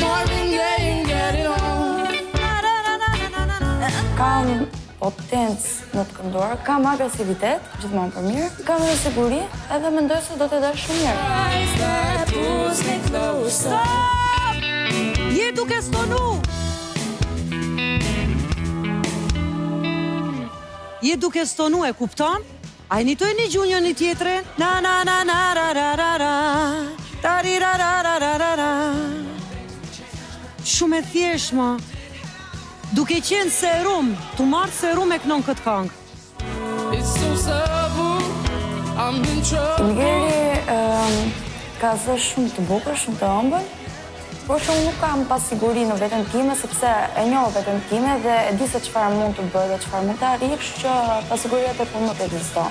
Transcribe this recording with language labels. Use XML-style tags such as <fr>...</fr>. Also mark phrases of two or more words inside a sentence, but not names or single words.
<sq>Kam potencë në të kënduar, kam agresivitet, gjithmonë për mirë, kam edhe siguri, edhe mendoj se do të dash shumë mirë. Je duke stonu! Je duke stonu, e kupton? A i njëtoj një gjunjë një tjetërin? Na na na na ra ra ra ra ta ri ra ra ra ra ra ra. Shumë e thjesht, ma. Duke qenë serum, tu marrë serum e kënon këtë këngë. Ilgeri ka zë shumë të bukur, shumë të ëmbël, por që unë nuk kam pasiguri në veten time, sepse e njoh veten time dhe e di se çfarë mund të bëj dhe çfarë mund të arrij, kështu që pasiguria tek unë nuk ekziston.</sq>